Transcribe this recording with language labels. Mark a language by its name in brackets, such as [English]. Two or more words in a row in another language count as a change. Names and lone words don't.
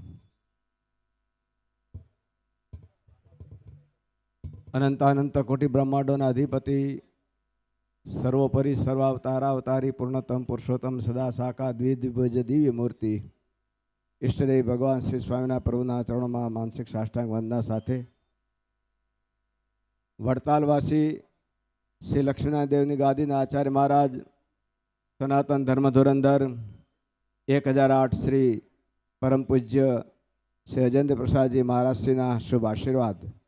[Gujarati] અનંતાનંત કોટિ બ્રહ્માંડોના અધિપતિ સર્વોપરિ સર્વાવતારાવતારી પૂર્ણતમ પુરુષોત્તમ સદા સાકાર દ્વિભુજ દિવ્ય મૂર્તિ ઇષ્ટદેવ ભગવાન શ્રી સ્વામીના પ્રભુના [Hindi] चरणों में [Gujarati] માનસિક સાષ્ટાંગ વંદના સાથે વડતાલવાસી શ્રી લક્ષ્મીનારાયણ દેવની ગાદીના આચાર્ય મહારાજ સનાતન ધર્મ ધુરંધર 1008 શ્રી પરમ પૂજ્ય શ્રી અજેન્દ્ર પ્રસાદ જી મહારાજ શ્રીના શુભ આશીર્વાદ